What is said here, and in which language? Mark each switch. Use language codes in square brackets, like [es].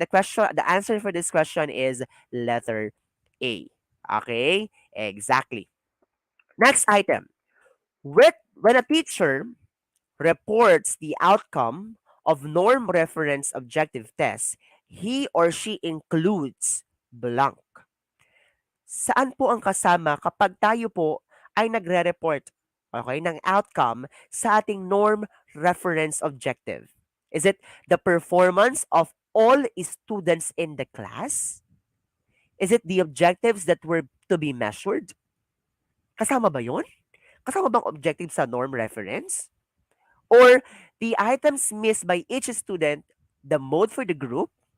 [en] The answer for this question is letter A. Okay, exactly. Next item. When a teacher reports the outcome of norm reference objective test, he or she includes blank. [tl] Saan po ang kasama kapag tayo po ay nagre-report, okay, ng outcome sa ating norm reference objective? [en] Is it the performance of all students in the class? Is it the objectives that were to be measured? [tl] Kasama ba yun? Kasama bang objective sa norm reference? [en] Or the items missed by each student, the mode for the group?